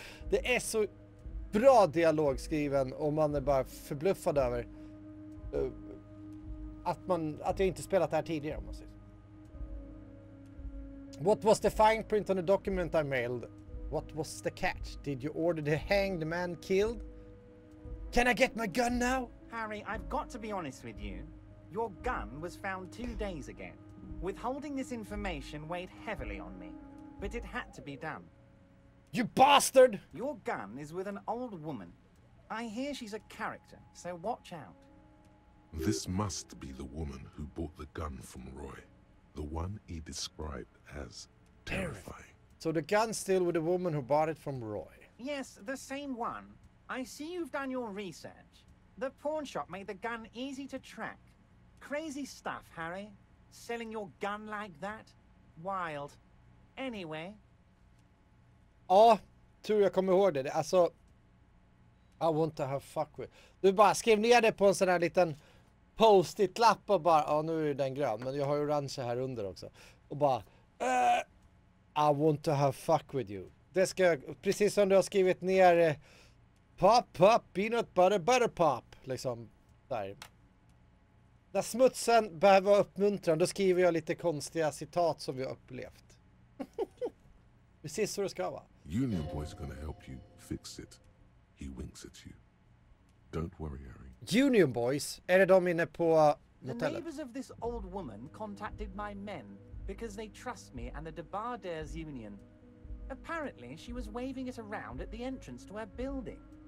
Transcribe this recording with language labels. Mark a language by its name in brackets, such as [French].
[Swedish] Det är så bra dialog skriven och man är bara förbluffad över att jag inte spelat det här tidigare, om man säger. [English] What was the fine print on the document I mailed? What was the catch? Did you order the hanged man killed? Can I get my gun now? Harry, I've got to be honest with you. Your gun was found 2 days ago. Withholding this information weighed heavily on me, but it had to be done. You bastard! Your gun is with an old woman. I hear she's a character, so watch out. This must be the woman who bought the gun from Roy. The one he described as terrifying. So the gun's still with the woman who bought it from Roy. Yes, the same one. I see you've done your research. The pawn shop made the gun easy to track. Crazy stuff, Harry. Selling your gun like that? Wild. Anyway. [Swedish] Ja, tror jag kommer ihåg det. Alltså, [English] I want to have fuck with. [Swedish] Du bara skrev ner det på en sån här liten post-it-lapp och bara, nu är den grön, men jag har ju orange här under också. Och bara, [English] I want to have fuck with you. [Swedish] Det ska, precis som du har skrivit ner [English] pop, peanut butter, butter pop. [Swedish] Liksom, där. När smutsen behöver uppmuntran, då skriver jag lite konstiga citat som vi har upplevt. Precis så det ska vara. [English] Union Boy's gonna help you fix it. He winks at you. Don't worry, Harry. [Swedish] Union Boys, är det de inne på [English] The [Swedish] motellet? [English] neighbors of this old woman contacted my men because they trust me and the Debardairs Union. Apparently, she was waving it around at the entrance to our building.